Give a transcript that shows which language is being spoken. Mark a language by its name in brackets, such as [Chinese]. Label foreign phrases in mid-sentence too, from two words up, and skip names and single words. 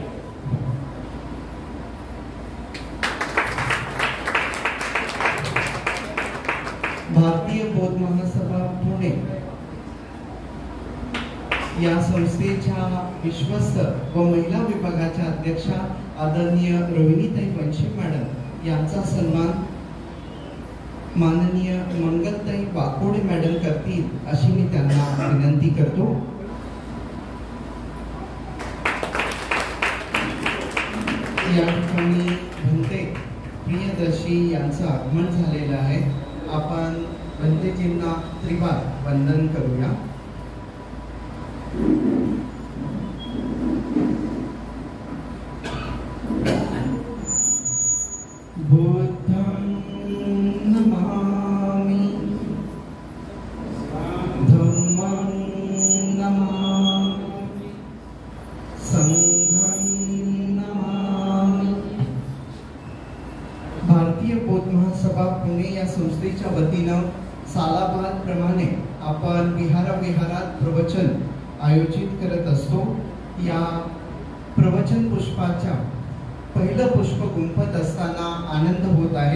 [Marathi] भारतीय बौद्ध महासभा पुणे या संस्थेच्या विश्वस्त व महिला विभागाच्या अध्यक्षा आदरणीय रोहिणीताई वंशी मॅडम यांचा सन्मान माननीय मंगलताई वाकोडे मॅडम करतील अशी मी त्यांना विनंती करतो। या ठिकाणी भंते प्रियदर्शी यांचं आगमन झालेलं आहे। आपण भंतेजींना त्रिवार वंदन करूया। [Pali] बुद्धं नमामि धम्मं नमामि संघं नमामि। [Marathi] भारतीय बौद्ध महासभा पुणे या संस्थेच्या वतीनं सालाबाद प्रमाणे आपण विहारात प्रवचन आयोजित करत असतो। या प्रवचन पुष्पाच्या पहिलं पुष्प गुंफत असताना आनंद होत आहे।